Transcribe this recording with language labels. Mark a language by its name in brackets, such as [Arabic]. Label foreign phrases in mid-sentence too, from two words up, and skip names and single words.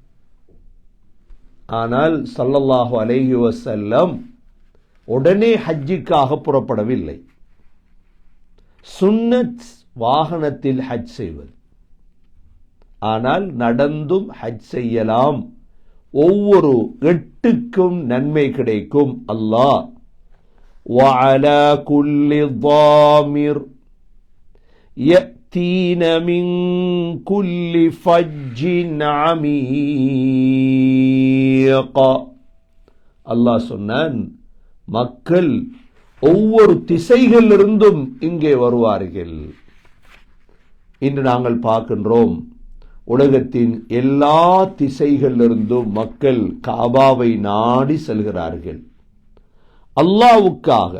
[Tamil] ஆனால் [Arabic] صلى الله عليه وسلم [Tamil] உடனே ஹஜ்ஜுக்காக புறப்படவில்லை. சுன்னத் வாகனத்தில் ஹஜ் செய்வது. ஆனால் நடந்தும் ஹஜ் செய்யலாம். ஒவ்வொரு 8க்கும் நன்மை கிடைக்கும். [Arabic] الله وعلى كل ضامر يأتين من كل فج عميق. [Tamil] அல்லாஹ் சொன்னான், மக்கள் ஒவ்வொரு திசைகளிலிருந்தும் இங்கே வருவார்கள். இன்று நாங்கள் பார்க்கின்றோம், உலகத்தின் எல்லா திசைகளிலிருந்தும் மக்கள் காபாவை நாடி செல்கிறார்கள் அல்லாஹ்வுக்காக.